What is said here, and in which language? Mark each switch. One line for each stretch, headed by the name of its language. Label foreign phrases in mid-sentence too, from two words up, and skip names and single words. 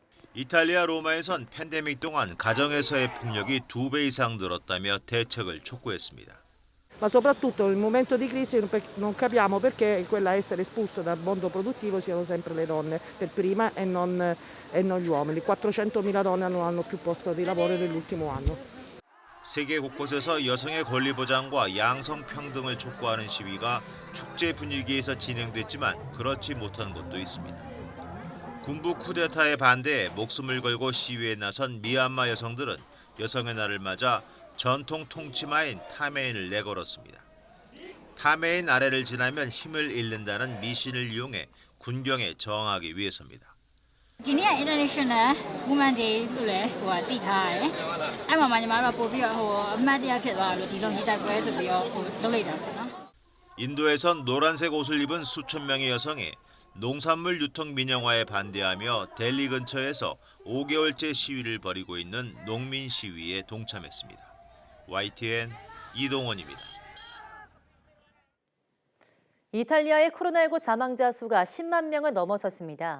Korean: 이탈리아 로마에선 팬데믹 동안 가정에서의 폭력이 2배 이상 늘었다며 대책을 촉구했습니다.
Italian: Ma soprattutto nel momento di crisi non capiamo perché quella a essere espulsa dal mondo produttivo siano sempre le donne per prima e non gli uomini. 400.000 donne non hanno più posto di lavoro nell'ultimo anno.
Korean: 세계 곳곳에서 여성의 권리 보장과 양성 평등을 촉구하는 시위가 축제 분위기에서 진행됐지만 그렇지 못한 곳도 있습니다. 군부 쿠데타에 반대해 목숨을 걸고 시위에 나선 미얀마 여성들은 여성의 날을 맞아 전통 통치마인 타메인을 내걸었습니다. 타메인 아래를 지나면 힘을 잃는다는 미신을 이용해 군경에 저항하기 위해서입니다.
Burmese: ဒီနေ့က
English: International Women Day
Burmese: လို့လည်းသိထားရတယ်။အဲ့မှာညီမတို့ပို့ပြီးတော့အမှတ်တရဖြစ်သွားလို့ဒီလိုညီတက်ပွဲဆိုပြီးတော့လုပ်လိုက်တာပေါ့နော်။
Korean: 인도에선 노란색 옷을 입은 수천 명의 여성이 농산물 유통 민영화에 반대하며 델리 근처에서 5개월째 시위를 벌이고 있는 농민 시위에 동참했습니다. YTN 이동원입니다. 이탈리아의 코로나19 사망자 수가 10만 명을 넘어섰습니다.